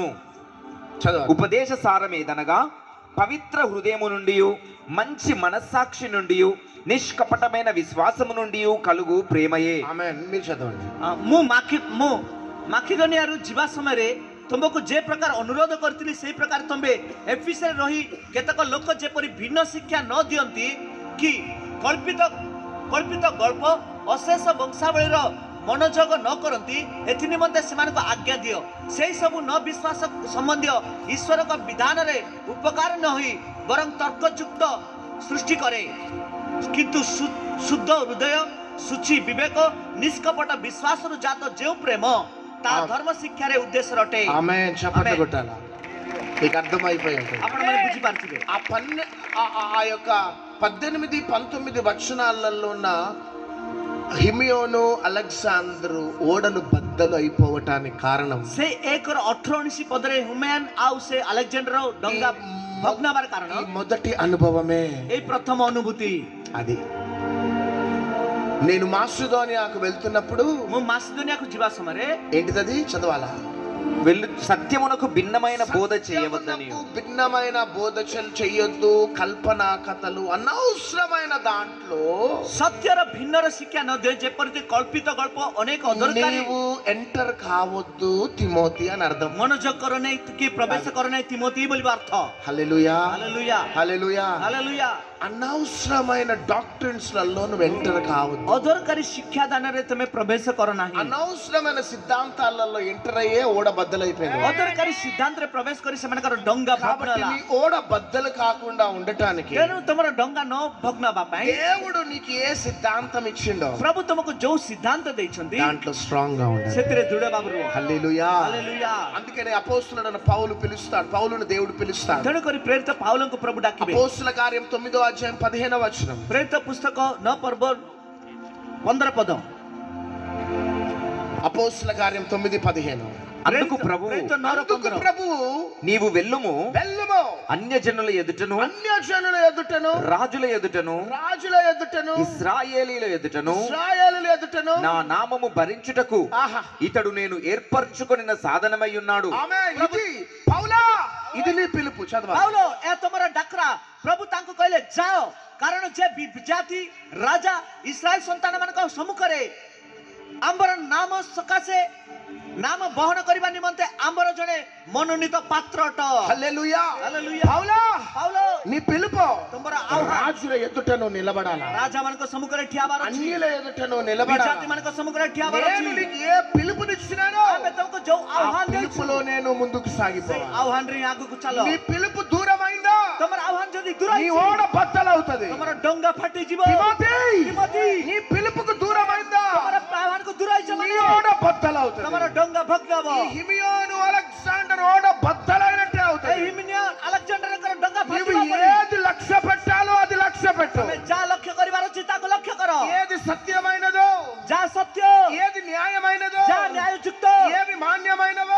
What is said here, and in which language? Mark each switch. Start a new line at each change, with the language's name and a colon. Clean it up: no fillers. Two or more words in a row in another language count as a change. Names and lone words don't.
Telugu: చదవండి. ఉపదేశ సారమేదనగా పవిత్ర హృదయము నుండి మంచి మనస్సాక్షి నుండి నిష్కపటమైన విశ్వాసము నుండి కలుగు ప్రేమయే. ఆమేన్. మీరు చదవండి.
Odia: ମୁଁ ମାକିଦୋନିଆରୁ ଯିବା ସମୟରେ ତୁମକୁ ଯେ ପ୍ରକାର ଅନୁରୋଧ କରିଥିଲି ସେହି ପ୍ରକାର ତୁମେ ଏଫିସରେ ରହି କେତେକ ଲୋକ ଯେପରି ଭିନ୍ନ ଶିକ୍ଷା ନ ଦିଅନ୍ତି କି କଳ୍ପିତ ଗଳ୍ପ ଅଶେଷ ବଂଶାବଳୀର ମନୋଯୋଗ ନ କରନ୍ତି, ଏଥି ନିମନ୍ତେ ସେମାନଙ୍କୁ ଆଜ୍ଞା ଦିଅ। ସେହି ସବୁ ନ ବିଶ୍ୱାସ ସମ୍ବନ୍ଧୀୟ ଈଶ୍ୱରଙ୍କ ବିଧାନରେ ଉପକାର ନ ହୋଇ ବରଂ ତର୍କଯୁକ୍ତ ସୃଷ୍ଟି କରେ, କିନ୍ତୁ ଶୁଦ୍ଧ ହୃଦୟ, ଶୁଚି ବିବେକ, ନିଷ୍କପଟ ବିଶ୍ୱାସରୁ ଜାତ ଯେଉଁ ପ୍ରେମ ତାହା ଧର୍ମ ଶିକ୍ଷାରେ ଉଦ୍ଦେଶ୍ୟ ଅଟେ।
Telugu: ఆమేన్. చప్పట్లు కొట్టాలా? మీకు అర్థమైపోయి ఉంటుంది.
Odia: ଆପଣମାନେ ବୁଝିପାରୁଥିବେ।
Telugu: ఆ యొక్క 18-19 వచనాలలో ఉన్న హిమియోను, అలెగ్జాందరు ఓడలు బద్దలు అయిపోవటానికి కారణం
Odia: ସେ 1:18 ପଦରେ ହୁମେନ୍ ଆଉ ସେ ଆଲେକ୍ଜାଣ୍ଡର ଡଙ୍ଗା ଭଗ୍ନ ହେବାର କାରଣ
Telugu: ఈ మొదటి అనుభవమే.
Odia: ଏଇ ପ୍ରଥମ ଅନୁଭୂତି।
Telugu: అది నేను మాసిదోనియాకు వెళ్తున్నప్పుడు
Odia: ମୁଁ ମାସିଦୋନିଆକୁ ଯିବା ସମୟରେ
Telugu: ఏంటిది చదవాలా? సత్యమునకు భిన్నమైన బోధ చేయవద్దనియు. సత్యమునకు భిన్నమైన బోధ చెయ్యొద్దు. కల్పన కథలు అనవసరమైన దాంట్లో
Odia: ସତ୍ୟର ଭିନ୍ନର ଶିକ୍ଷା ନ ଦିଅ, ଯେପରିକି କଳ୍ପିତ ଗଳ୍ପ ଅନେକ ଅଦରକାରୀ।
Telugu: నీవు ఎంటర్ కావద్దు తిమోతి అని అర్థం.
Odia: ମନୋଯୋଗ କର ନାହିଁ କି ପ୍ରବେଶ କର ନାହିଁ ତିମୋଥି ବୋଲିବା ଅର୍ଥ।
Telugu: హల్లెలూయా,
Odia: ହାଲେଲୁୟା
Telugu: హల్లెలూయా.
Odia: ହାଲେଲୁୟା।
Telugu: అనవసరమైన డాక్టరీన్స్ లలో నువ్వు ఎంటర్ కావద్దు.
Odia: ଅଦରକାରୀ ଶିକ୍ଷାଦାନରେ ତମେ ପ୍ରବେଶ କର ନାହିଁ।
Telugu: అనవసరమైన సిద్ధాంతాలలో ఎంటర్ అయ్యే ఓడ బద్దలైపోయింది.
Odia: ଅଦରକାରୀ ସିଦ୍ଧାନ୍ତରେ ପ୍ରବେଶ କରି ସେମାନଙ୍କର ଡଙ୍ଗା ଭଗ୍ନ
Telugu: కాబట్టి
Odia: ହେଲା।
Telugu: నీ ఓడ బద్దలు కాకుండా ఉండటానికి
Odia: ତେଣୁ ତମର ଡଙ୍ଗା ନ ଭଗ୍ନ ହେବା ପାଇଁ
Telugu: దేవుడు నీకు ఏ సిద్ధాంతం ఇచ్చిండో
Odia: ପ୍ରଭୁ ତମକୁ ଯୋଉ ସିଦ୍ଧାନ୍ତ ଦେଇଛନ୍ତି
Telugu: దాంట్లో స్ట్రాంగ్ గా ఉండాలి.
Odia: ସେଥିରେ ଦୃଢ ଭାବରେ ରୁହ।
Telugu: హల్లెలూయా.
Odia: ହାଲେଲୁୟା।
Telugu: అందుకనే అపోస్తలుడైన పౌలు పిలుస్తాడు, పౌలును దేవుడు పిలుస్తాడు.
Odia: ତେଣୁ କରି ପ୍ରେରିତ ପାଉଲଙ୍କୁ ପ୍ରଭୁ ଡାକିବେ।
Telugu: అపోస్తల కార్యం 9వ అధ్యాయం 15వ వచనం.
Odia: ପ୍ରେରିତ ପୁସ୍ତକ 9 ପର୍ବ 15 ପଦ।
Telugu: అపోస్తల కార్యం 9:15. అందుకు ప్రభువు ప్రేరిత 9 అందుకు 15 ప్రభువు నీవు వెళ్ళుము, వెళ్ళుము, అన్యజనుల ఎదుటను అన్యజనుల ఎదుటను రాజుల ఎదుటను రాజుల ఎదుటను ఇశ్రాయేలీల ఎదుటను ఇశ్రాయేలుల ఎదుటను నా నామము భరించుటకు ఆహా. ఇతడు నేను ఏర్పరచుకొనిన సాధనమై ఉన్నాడు. ఆమేన్. ఇది పౌలా, ఇది నీ పిలుపు. చదవాలి.
Odia: ପାଉଲ ଏ ତମର ଡାକରା। ପ୍ରଭୁ ତାଙ୍କୁ କହିଲେ ଯାଅ, କାରଣ ଯେ ବିଜାତି ରାଜା ଇସ୍ରାଏଲ ସନ୍ତାନ ମାନଙ୍କ ସମ୍ମୁଖରେ ଆମ୍ବର ନାମ ସକାଶେ ନାମ ବହନ କରିବା ନିମନ୍ତେ ଆମ୍ବର ଜଣେ ମନୋନୀତ ପାତ୍ର ଅଟ।
Telugu: హల్లెలూయా.
Odia: ହାଲେଲୁୟା।
Telugu: పౌలా,
Odia: ପାଉଲ
Telugu: నీ పిలుపు
Odia: ତମର ଆହ୍ୱାନ
Telugu: రాజుల ఎదుటను నిలబడాలా,
Odia: ରାଜା ମାନଙ୍କ ସମ୍ମୁଖରେ ଠିଆ ହେବାର ଅଛି,
Telugu: అన్యుల ఎదుటను నిలబడాలా.
Odia: ବିଜାତି ମାନଙ୍କ ସମ୍ମୁଖରେ ଠିଆ ହେବାର
Telugu: నేను
Odia: ଅଛି।
Telugu: నీకు ఏ పిలుపునిచ్చినానో
Odia: ଆମେ ତମକୁ ଯୋଉ
Telugu: ఆ
Odia: ଆହ୍ୱାନ ଦେଇଛୁ
Telugu: పిలుపులో నేను ముందుకు
Odia: ସେଇ
Telugu: సాగిపోవాలి.
Odia: ଆହ୍ୱାନରେ ଆଗକୁ ଚାଲ।
Telugu: నీ పిలుపు దూరమైందా
Odia: ତମର ଆହ୍ୱାନ ଯଦି ଦୂର
Telugu: నీ
Odia: ହେଇଛି,
Telugu: ఓడ బద్దలవుతుంది. అవుతది.
Odia: ତମର ଡଙ୍ଗା ଫାଟିଯିବ।
Telugu: తిమోతి, తిమోతి, నీ పిలుపుకు దూరమైందా
Odia: ତମର ଆହ୍ୱାନକୁ ଦୂରେଇଛ
Telugu: నీ
Odia: ମାନେ
Telugu: ఓడ బద్దలవుతది.
Odia: ତମର ଡଙ୍ଗା ଭଗ୍ନ ହବ।
Telugu: ఈ హిమియోను అలెగ్జాండర్ ఓడ బద్దలైనట్టే
Odia: ଏଇ
Telugu: అవుతది.
Odia: ହିମିନିయନ ଆଲେକ୍ସାଣ୍ଡରଙ୍କର ଡଙ୍ଗା
Telugu: నీవు
Odia: ଫାଟିବ।
Telugu: ఏది లక్ష్య పెట్టాలో అది లక్ష్య పెట్టు.
Odia: ତମେ ଯାହା ଲକ୍ଷ୍ୟ କରିବାର ଅଛି ତାକୁ ଲକ୍ଷ୍ୟ କର।
Telugu: ఏది సత్యమైనదో,
Odia: ଯାହା ସତ୍ୟ,
Telugu: ఏది న్యాయమైనదో,
Odia: ଯାହା ନ୍ୟାୟଯୁକ୍ତ,
Telugu: ఏవి మాన్యమైనవో,